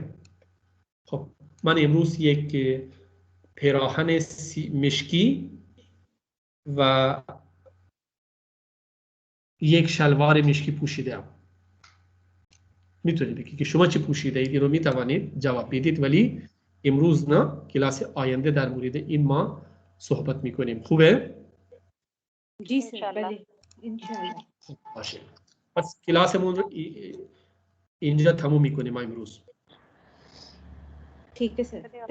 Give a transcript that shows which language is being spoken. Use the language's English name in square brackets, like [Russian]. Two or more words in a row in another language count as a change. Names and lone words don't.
[Persian] خب من امروز یک پیراهن مشکی و یک شلوار مشکی پوشیدم. میتونید بگید که شما چی پوشیده اید؟ این رو میتوانید جواب بدید، ولی امروز نه، کلاس آینده در مورد این ما صحبت میکنیم. خوبه؟ [Urdu] جی سر, بله इंशाल्लाह. [Persian] باشه. پس کلاسمون رو اینجا تموم میکنیم امروز. [Urdu] ٹھیک ہے سر.